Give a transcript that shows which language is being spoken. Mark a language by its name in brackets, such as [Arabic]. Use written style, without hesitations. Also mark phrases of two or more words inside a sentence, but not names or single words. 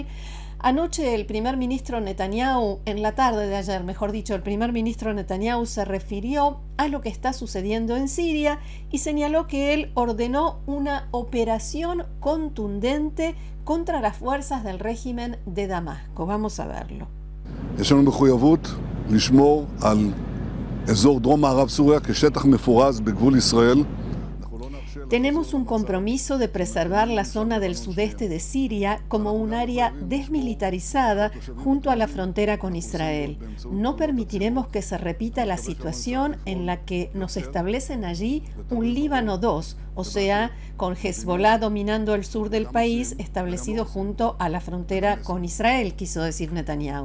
[Spanish] Anoche el primer ministro Netanyahu, en la tarde de ayer, mejor dicho, el primer ministro Netanyahu se refirió a lo que está sucediendo en Siria y señaló que él ordenó una operación contundente contra las fuerzas del régimen de Damasco. Vamos a verlo. [Hebrew] יש לנו מחויבות לשמור על אזור דרום מערב סוריה כשטח מפורז בגבול ישראל. [Spanish] Tenemos un compromiso de preservar la zona del sudeste de Siria como un área desmilitarizada junto a la frontera con Israel. No permitiremos que se repita la situación en la que nos establecen allí un Líbano II, o sea, con Hezbollah dominando el sur del país, establecido junto a la frontera con Israel, quiso decir Netanyahu.